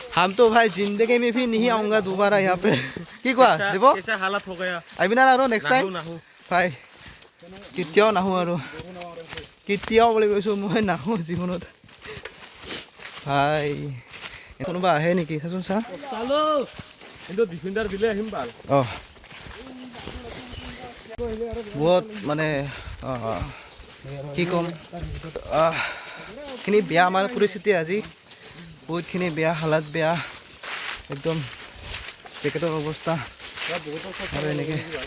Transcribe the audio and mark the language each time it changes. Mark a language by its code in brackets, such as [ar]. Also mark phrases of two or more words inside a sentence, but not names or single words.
[hi] हम तो भाई जिंदगी में भी नहीं आऊंगा दोबारा यहाँ पे [as] কি কোৱা দিব [hi] कैसा हालत हो गया [as] আহিবি না আৰু [en] next time [as] ভাই কেতিয়াও নাহো আৰু কেতিয়াও বুলি কৈছোঁ মই নাহো জীৱনত ভাই কোনোবা আহে নেকি চাচোন চা চালো কিন্তু ডিফেন্ডাৰ দিলে আহিম ভাল অঁ বহুত মানে কি ক'ম খিনি বেয়া আমাৰ পৰিস্থিতি আজি বহুতখিনি বেয়া হালাত বেয়া একদম পেকেটৰ অৱস্থা আৰু এনেকৈ